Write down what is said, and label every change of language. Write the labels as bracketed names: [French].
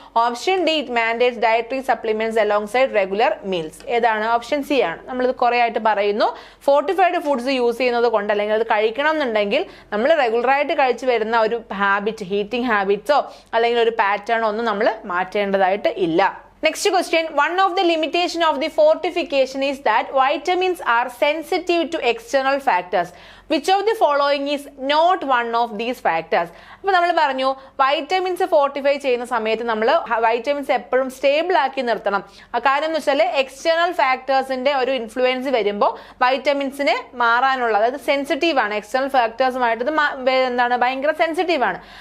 [English] Option D, it mandates dietary supplements alongside regular meals. [Malayalam] ഏതാണ്? Option C ആണ്. നമ്മളിത് കുറെ ആയിട്ട് പറയുന്നു, ഫോർട്ടിഫൈഡ് ഫുഡ്സ് യൂസ് ചെയ്യുന്നത് കൊണ്ട് അല്ലെങ്കിൽ അത് കഴിക്കണം എന്നുണ്ടെങ്കിൽ നമ്മൾ റെഗുലറായിട്ട് കഴിച്ചു വരുന്ന ഒരു ഹാബിറ്റ്, ഹീറ്റിംഗ് ഹാബിറ്റ്സോ അല്ലെങ്കിൽ ഒരു പാറ്റേണോ ഒന്നും നമ്മൾ മാറ്റേണ്ടതായിട്ട് ഇല്ല. [English] Next question, one of the limitation of the fortification is that vitamins are sensitive to external factors. Which of the following is not one of these factors? [Malayalam] അപ്പോൾ നമ്മൾ പറഞ്ഞു വൈറ്റമിൻസ് ഫോർട്ടിഫൈ ചെയ്യുന്ന സമയത്ത് നമ്മൾ വൈറ്റമിൻസ് എപ്പോഴും സ്റ്റേബിൾ ആക്കി നിർത്തണം. കാരണം എന്ന് വെച്ചാൽ എക്സ്റ്റേണൽ ഫാക്ടേഴ്സിന്റെ ഒരു ഇൻഫ്ലുവൻസ് വരുമ്പോൾ വൈറ്റമിൻസിന് മാറാനുള്ള, അതായത് സെൻസിറ്റീവ് ആണ്, എക്സ്റ്റേണൽ ഫാക്ടേഴ്സുമായിട്ട് എന്താണ് ഭയങ്കര സെൻസിറ്റീവ് ആണ്.